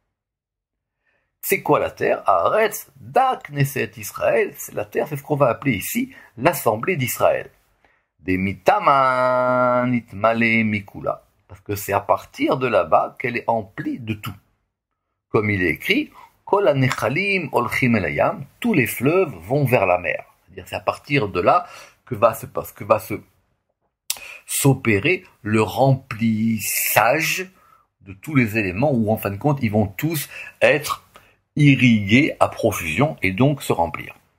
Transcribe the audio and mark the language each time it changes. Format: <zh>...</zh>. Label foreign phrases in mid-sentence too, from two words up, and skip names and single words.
<fr>C'est quoi la terre?</fr> <arc>הארץ דא כנסת ישראל,</arc> <fr>c'est la terre, c'est ce qu'on va appeler ici l'Assemblée d'Israël.</fr> <arc>דמתמן אתמלי מכולא,</arc> <fr>parce que c'est à partir de là-bas qu'elle est emplie de tout. Comme il est écrit,</fr> <he>כל הנחלים הולכים אל הים,</he> <fr>tous les fleuves vont vers la mer. C'est-à-dire c'est à partir de là que va s'opérer le remplissage de tous les éléments où en fin de compte ils vont tous être irrigués à profusion et donc se remplir.</fr>